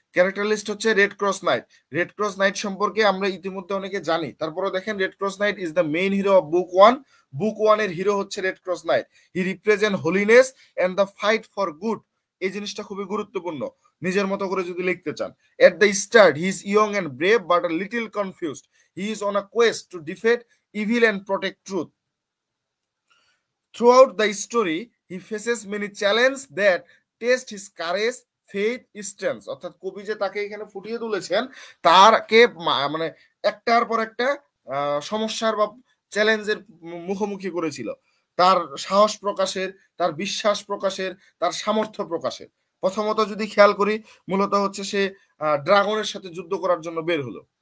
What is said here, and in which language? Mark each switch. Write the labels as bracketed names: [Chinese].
[Bangla] Character list হচ্ছে red cross night. Red cross night সম্পর্কে আমরা ইতিমধ্যে অনেকে জানি, তারপরে দেখেন red cross night [English] Is the main hero of book one. [Bangla] Book one এর হিরো হচ্ছে red cross night. [English] He represent holiness and the fight for good. [Bangla] এই জিনিসটা খুবই গুরুত্বপূর্ণ নিজের মতো করে যদি লিখতে চান। [English] At the start, he is young and brave, but a little confused. He is on a quest to defeat evil and protect truth. Throughout the story, he faces many challenges that test his courage, faith, strength. [Bangla] অর্থাৎ কবি যে তাকে এখানে ফুটিয়ে তুলেছেন, তারকে মানে একটার পর একটা সমস্যার বা চ্যালেঞ্জের মুখোমুখি করেছিল। তার সাহস প্রকাশের, তার বিশ্বাস প্রকাশের, তার সামর্থ্য প্রকাশের। প্রথমত যদি খেয়াল করি, মূলত হচ্ছে সে ড্রাগনের সাথে যুদ্ধ করার জন্য বের হলো।